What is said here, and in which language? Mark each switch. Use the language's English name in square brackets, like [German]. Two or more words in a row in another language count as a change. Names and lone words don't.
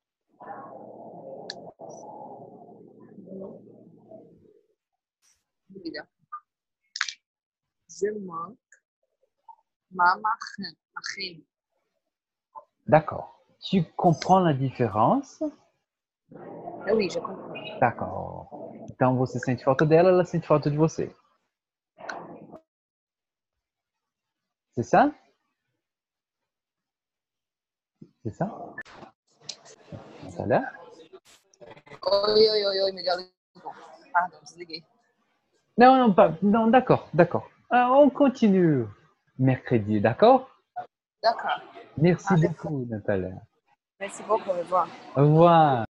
[French] Je manque. Ma reine. Ma reine. D'accord. Tu comprends la différença? Ah oui, je comprends. D'accord. [Portuguese] Então você sente falta dela, ela sente falta de você. [French] C'est ça? C'est ça? [Portuguese] Natália? Oi, me ligou. Pardon, desliguei. [French] Non, non, pas. Non, d'accord, d'accord. On continue mercredi, d'accord? D'accord. Merci Ah, beaucoup, Natalia. merci beaucoup, au revoir. Au revoir.